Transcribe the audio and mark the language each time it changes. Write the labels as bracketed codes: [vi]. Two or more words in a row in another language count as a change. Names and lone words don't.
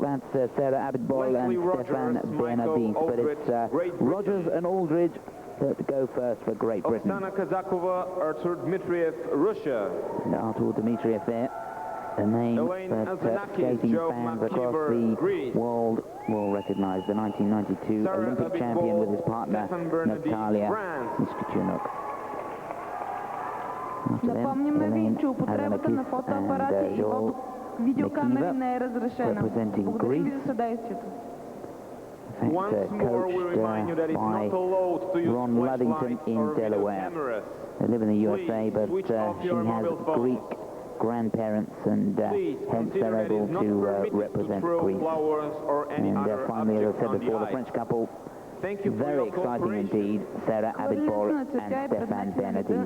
[en] That's Sarah Abitbol and Stéphane Bernardin's. But it's Rogers and Aldridge that go first for Great Britain. Oksana Kazakova, Artur Dmitriev, Russia. And Artur Dmitriev there. The name Elaine that Azanakis, skating Joe fans across McKeever, the Greece. world will recognize, the 1992 Sarah Olympic champion Abitbol, with his partner Stéphane Bernardin, Natalia France. Miskutchunuk. [bg] Напомняме ви, че употребата на фотоапарати и видеокамери не е разрешена. Благодарим ви за съдействието. [en] Once more, we remind you that it's not allowed to use Ron Luddington in Delaware. They live in the USA, but she has Greek grandparents and hence they're able to represent Greece. And finally, as I said before, the French couple, very exciting indeed, Sarah Abitbol and Stéphane Bernardin.